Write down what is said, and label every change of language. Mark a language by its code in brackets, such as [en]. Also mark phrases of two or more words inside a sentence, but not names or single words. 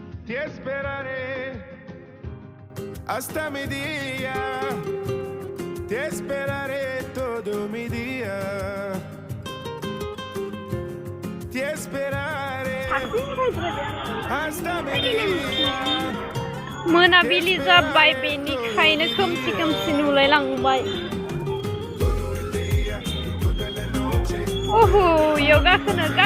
[es] Te esperaré hasta mi día. Te esperaré todo mi día. Te esperaré hasta mi día. [brx] मोनाबिलि जाबाय बेनिखायनो खोमसि खोमसि नुलायलांबाय ओहो इयाव गाखोनो